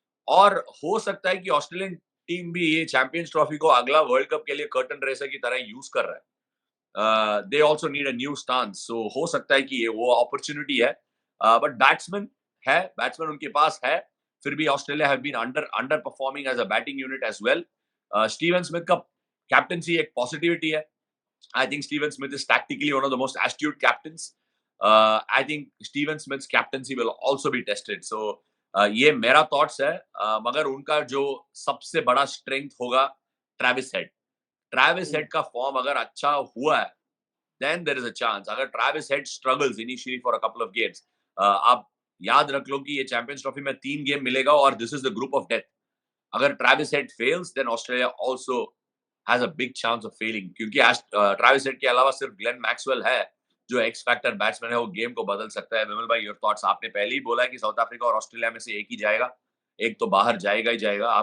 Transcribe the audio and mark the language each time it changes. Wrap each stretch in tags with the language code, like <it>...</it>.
<hi>और हो सकता है कि ऑस्ट्रेलियन टीम भी ये चैंपियंस ट्रॉफी को अगला वर्ल्ड कप के लिए कर्टन रेसर की तरह यूज कर रहा है.</hi> <en>They also need a new stance.</en> <hi>सो हो सकता है कि ये वो अपॉर्चुनिटी है.</hi> <en>but batsman</en> <hi>उनके पास है. फिर भी</hi> <en>Australia have been underperforming as a batting unit as well.</en> <hi>Steven Smith का कैप्टनसी एक पॉजिटिविटी है.</hi> <en>I think Steven Smith is tactically one of the most astute captains. I think Steven Smith's captaincy will also be tested.</en> <hi>So ये मेरा thoughts है. मगर उनका जो सबसे बड़ा strength होगा Travis Head का फॉर्म अगर अच्छा हुआ है,</hi> <en>then there is a chance.</en> <hi>अगर Travis Head</hi> <en>struggles initially for a couple of games,</en> <hi>आप याद रख लो कि ये चैंपियंस ट्रॉफी में 3 गेम मिलेगा और</hi> <en>this is the group of death.</en> <hi>अगर Travis Head fails,</hi> <en>then Australia also has a big chance of failing,</en> <hi>क्योंकि ट्रैविस हेड के अलावा सिर्फ ग्लेन मैक्सवेल है जो एक्स फैक्टर बैट्समैन है, वो गेम को बदल सकता है. विमल भाई,</hi> <en>Your thoughts.</en> <hi>आपने पहले ही बोला है कि साउथ अफ्रीका और ऑस्ट्रेलिया में से एक ही जाएगा, एक तो बाहर जाएगा ही जाएगा.</hi>